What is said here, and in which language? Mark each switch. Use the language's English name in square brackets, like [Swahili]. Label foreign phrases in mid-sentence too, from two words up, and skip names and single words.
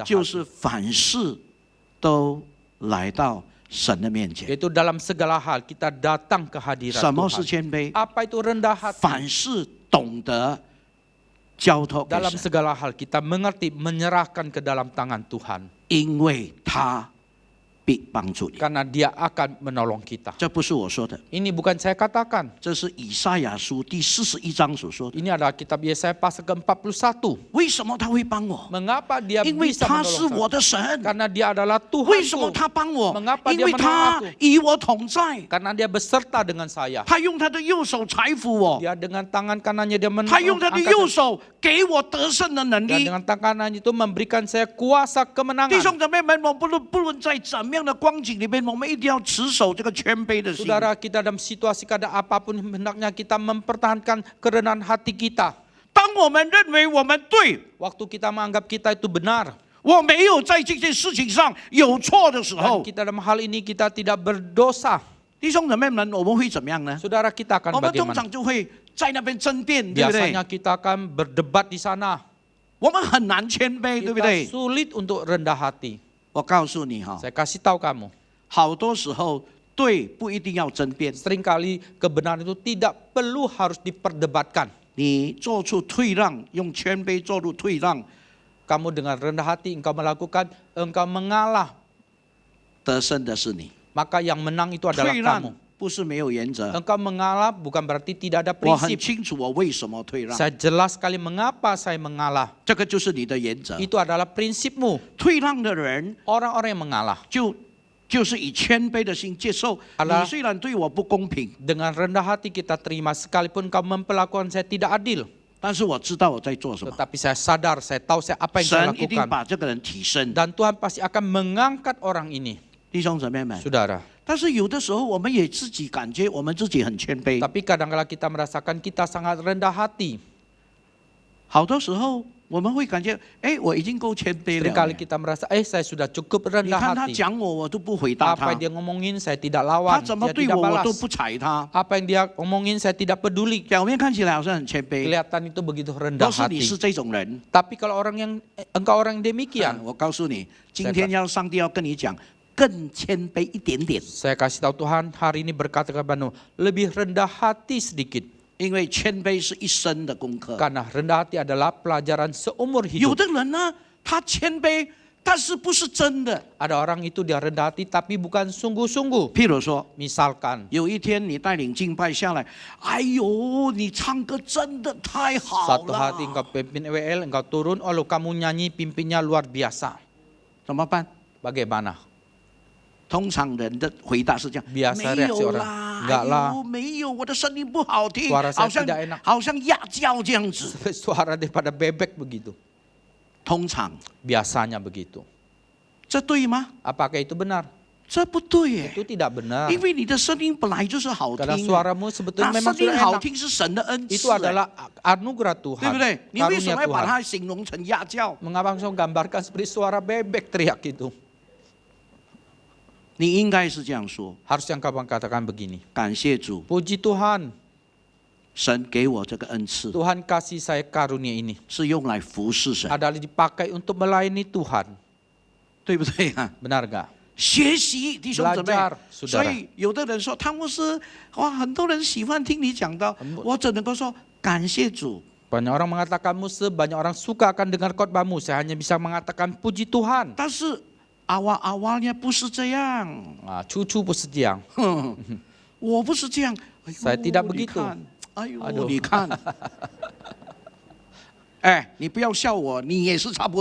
[Chinese] 就 [Indonesian] hati? [Chinese] 是凡事都来到神的面前。 [Indonesian] Yaitu dalam segala hal kita datang ke hadirat [Chinese] 什么是 [Indonesian] Tuhan. [Chinese] 谦卑？ [Indonesian] Apa itu rendah hati? [Chinese] 凡事懂得交托给 [Indonesian] Dalam [Chinese] 神， [Indonesian] segala hal kita mengerti menyerahkan ke dalam tangan Tuhan. [Chinese] 因为他必帮助你。 [Indonesian] Karena dia akan menolong kita. [Chinese] 这不是我说的， [Indonesian] Ini bukan saya katakan. [Chinese] 这是以赛亚书第41章所说的。 [Indonesian] Ini adalah kitab Yesaya pasal ke-41. [Chinese] 为什么他会帮我？ [Indonesian] Mengapa dia [Chinese] 因为 [Indonesian] bisa [Chinese] 他是 [Indonesian] menolong [Chinese] 我 [Indonesian] saya? [Chinese] 的神。 [Indonesian] Karena dia adalah [Chinese] 为什么 [Indonesian] Tuhanku. [Chinese] 他帮我 [Indonesian] Mengapa？ [Chinese] 因 [Indonesian] dia [Chinese] 为 [Indonesian] menolong [Chinese] 他 [Indonesian] aku？ [Chinese] 与我同在， [Indonesian] Karena dia beserta dengan saya. [Chinese] 他用他的右手搀扶我， [Indonesian] Dia dengan tangan kanannya dia [Chinese] 他用他的 [Indonesian] mengangkat [Chinese] 右手给我得胜的能 [Indonesian] dan [Chinese] 力。 [Indonesian] dengan tangan kanan itu memberikan saya kuasa [Chinese] 弟 [Indonesian] kemenangan. [Chinese] 兄姊妹们，我们不论在怎么样的光景里面，我们一定要持守这个谦卑的心。 [Indonesian] Saudara, kita dalam situasi keadaan apapun hendaknya kita mempertahankan kerendahan hati kita. [Chinese] 当我们认为我们对， [Indonesian] Waktu kita menganggap kita itu benar [Chinese] 我没有在这件事情上有错的时 [Indonesian] dan [Chinese] 候， [Indonesian] kita dalam hal ini kita tidak berdosa. [Chinese] 弟兄姊妹们，我们会怎么样呢？ [Indonesian] Saudara, kita [Chinese] 我 [Indonesian] akan [Chinese] 们通 [Indonesian] bagaimana? [Chinese] 常就会在那边争辩，对不对？ [Indonesian] Biasanya kita akan berdebat di sana. [Chinese] 我们很难谦卑，对不 [Indonesian] Kita [Chinese] 对？ [Indonesian] sulit untuk rendah hati. [Chinese] 我告诉你哈， [Indonesian] Saya kasih tahu kamu, [Chinese] 好多时候对不一定要争辩， [Indonesian] seringkali kebenaran itu tidak perlu harus diperdebatkan. [Chinese] 你做出退让，用谦卑做出退让， [Indonesian] Kamu dengan rendah hati engkau melakukan, engkau mengalah, [Chinese] 得胜的是你。 [Indonesian] maka yang menang itu adalah [Chinese] 退 [Indonesian] kamu. [Chinese] 让不是没有原则， [Indonesian] Engkau mengalah bukan berarti tidak ada [Chinese] 我很 [Indonesian] prinsip. [Chinese] 清楚我为什么退让， [Indonesian] Saya jelas sekali mengapa saya mengalah. [Chinese] 这个就是你的原则。 [Indonesian] Itu adalah prinsipmu. [Chinese] 退让的人 [Indonesian] Orang-orang yang mengalah [Chinese] 就是以谦卑的心接受， [Indonesian] Allah [Chinese] 你虽然对我不公平， [Indonesian] dengan rendah hati kita terima sekalipun kau memperlakukan saya tidak adil. [Chinese] 但是我知道我在做什么。 [Indonesian] Tetapi saya sadar, saya tahu saya apa yang saya [Chinese] 神一定 [Indonesian] lakukan. [Chinese] 把这个人提升， [Indonesian] Dan Tuhan pasti akan mengangkat orang ini. [Chinese] 弟兄姊妹们。 [Indonesian] Saudara, [Chinese] 但是有的时候我们也自己感觉我们自己很谦卑， [Indonesian] tapi kadang-kala kita merasakan kita sangat rendah hati. [Chinese] 好多时候我们会感觉，哎，我已经够谦卑了。 [Indonesian] Seringkali kita merasa, saya sudah cukup [Chinese] 你 [Indonesian] rendah [Chinese] 看他 [Indonesian] hati. [Chinese] 讲我，我都不回答 [Indonesian] Apa [Chinese] 他 [Indonesian] yang；dia ngomongin saya tidak [Chinese] 他 [Indonesian] lawan, [Chinese] 怎么 [Indonesian] dia [Chinese] 对 [Indonesian] tidak [Chinese] 我，我 [Indonesian] balas. [Chinese] 都不睬他。 [Indonesian] Apa yang dia omongin saya tidak peduli. [Chinese] 表面看起来好像很谦卑， [Indonesian] Kelihatan itu begitu rendah [Chinese] 要是你 [Indonesian] hati. [Chinese] 是这种人， [Indonesian] Tapi kalau engkau orang yang demikian, [Chinese] 我告诉你，今天上帝要跟你讲，更谦卑一点点， [Indonesian] saya kasih tahu Tuhan hari ini berkata kepadamu, lebih rendah hati sedikit. [Chinese] 因为谦卑是一生的功课。 [Indonesian] Karena rendah hati adalah pelajaran seumur [Chinese] 有 [Indonesian] hidup. [Chinese] 的人呢，他谦卑，但是不是真的。 [Indonesian] Ada orang itu dia rendah hati tapi bukan sungguh-sungguh. [Chinese] 譬如说， [Indonesian] Misalkan, [Chinese] 有一天你带领敬拜下来，哎呦，你唱歌真的太好 [Indonesian] satu hati [Chinese] 了， [Indonesian] engkau pimpin EWL, engkau turun, oh kamu nyanyi pimpinnya luar biasa. [Chinese] 怎么办？ [Indonesian] Bagaimana? [Chinese] 通常人的回答是这样， [Indonesian] Biasa [Chinese] 没 [Indonesian] reaksi [Chinese] 有 [Indonesian] orang, [Chinese] 啦， [Indonesian] enggak [Chinese] 哎 [Indonesian] lah [Chinese] 呦，没有，我的声音不好听， [Indonesian] Suara saya [Chinese] 好像 [Indonesian] tidak enak [Chinese] 好像鸭叫这样子。 [Indonesian] Suara daripada bebek begitu. [Chinese] 通常 [Indonesian] Biasanya begitu. [Chinese] 这对吗？ [Indonesian] Apakah itu benar? [Chinese] 这不对耶， [Indonesian] Itu tidak benar. [Chinese] 因为你的声音本来就是好 [Indonesian] Karena [Chinese] 听， [Indonesian] suaramu sebetulnya [Chinese] 那 [Indonesian] memang [Chinese] 声音 [Indonesian] sudah [Chinese] 好 [Indonesian] enak. [Chinese] 听是神的恩赐， [Indonesian] Itu adalah anugerah [Chinese] 对 [Indonesian] Tuhan. [Chinese] 不对？你为什 [Indonesian] Karunia [Chinese] 么要把 [Indonesian] Tuhan. [Chinese] 它形容成鸭叫？ [Indonesian] Mengapa engkau gambarkan seperti suara bebek teriak itu? [Chinese] 你应该是这样说： [Indonesian] Harus yang kau katakan begini. [Chinese] 感谢主， [Indonesian] Puji Tuhan, [Chinese] 神给我这个恩赐 [Indonesian] Tuhan kasih saya karunia ini [Chinese] 是用来服侍神， [Indonesian] adalah dipakai untuk melayani Tuhan. [Chinese] 对不对啊？ [Indonesian] Benar gak? [Chinese] 学习弟兄姊妹 [Indonesian] Belajar， [Chinese] 所 [Indonesian] saudara [Chinese] 以有的人说汤牧师，哇，很多人喜欢听你讲到，我只能够说感谢主。 [Indonesian] Banyak orang mengatakan Musa, banyak orang suka akan dengar khotbahmu. Saya hanya bisa mengatakan puji Tuhan. [Chinese] 但是awalnya不是这样， Nah, cucu pun sediang. 我不是这样。哎呦 [Indonesian] Saya tidak [Chinese] 你 [Indonesian] begitu [Chinese] 看，哎呦， [Indonesian] Aduh [Chinese] 你看，哎，你不要笑我，你也是差不